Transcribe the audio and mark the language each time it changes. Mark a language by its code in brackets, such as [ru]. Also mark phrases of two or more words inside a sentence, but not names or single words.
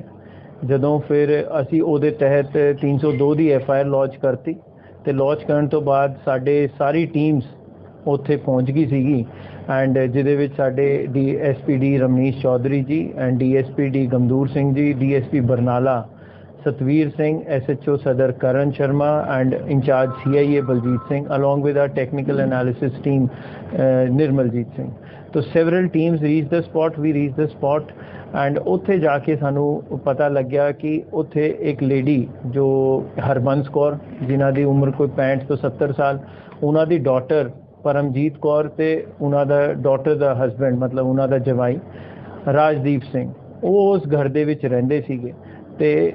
[pa] ਜਦੋਂ ਫਿਰ ਅਸੀਂ ਉਹਦੇ ਤਹਿਤ 302 ਦੀ FIR ਲੌਂਚ ਕਰਤੀ ਤੇ ਲੌਂਚ ਕਰਨ ਤੋਂ ਬਾਅਦ ਸਾਡੇ ਸਾਰੀ ਟੀਮਸ ਉੱਥੇ ਪਹੁੰਚ ਗਈ ਸੀਗੀ ਐਂਡ ਜਿਹਦੇ ਵਿੱਚ ਸਾਡੇ DSP ਰਮਨੀਸ਼ ਚੌਧਰੀ ਜੀ ਐਂਡ DSP ਗਮਦੂਰ ਸਿੰਘ ਜੀ, DSP ਬਰਨਾਲਾ ਸਤਵੀਰ ਸਿੰਘ, SHO ਸਦਰ ਕਰਨ ਸ਼ਰਮਾ ਐਂਡ ਇੰਚਾਰਜ CIA ਬਲਜੀਤ ਸਿੰਘ [en] along with our technical analysis team [pa] ਨਿਰਮਲਜੀਤ ਸਿੰਘ। तो [en] several teams reached the spot, we reached the spot and [pa] ਉੱਥੇ ਜਾ ਕੇ ਸਾਨੂੰ ਪਤਾ ਲੱਗਿਆ ਕਿ ਉੱਥੇ ਇੱਕ ਲੇਡੀ ਜੋ ਹਰਬੰਸ ਕੌਰ, ਜਿਨ੍ਹਾਂ ਦੀ ਉਮਰ ਕੋਈ 65 ਤੋਂ 70 ਸਾਲ, ਉਹਨਾਂ ਦੀ ਡਾਟਰ ਪਰਮਜੀਤ ਕੌਰ ਤੇ ਉਹਨਾਂ ਦਾ ਡਾਟਰ ਦਾ ਹਸਬੈਂਡ ਮਤਲਬ ਉਹਨਾਂ ਦਾ ਜਵਾਈ ਰਾਜਦੀਪ ਸਿੰਘ, ਉਹ ਉਸ ਘਰ ਦੇ ਵਿੱਚ ਰਹਿੰਦੇ ਸੀਗੇ ਤੇ